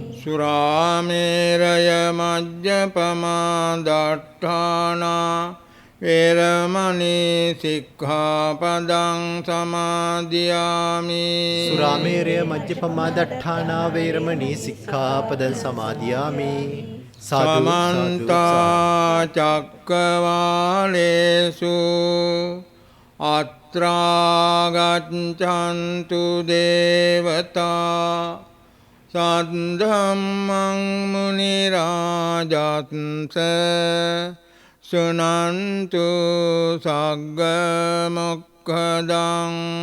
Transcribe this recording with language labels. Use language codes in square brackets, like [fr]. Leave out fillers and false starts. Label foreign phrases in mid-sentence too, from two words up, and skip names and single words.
[pi] සුරාමේරය මජ්ජපමා දට්ඨානා වේරමණී සික්ඛාපදං සමාදියාමි. සුරාමේරය මජ්ජපමා දට්ඨානා වේරමණී සික්ඛාපදං සමාදියාමි. සමන්ත චක්කවාලේසු අත්ථ අත්‍රාගච්ඡන්තු දේවතා සද්ධම්මං මුනි රාජත්ස සුනන්තු සග්ග මොක්ඛදං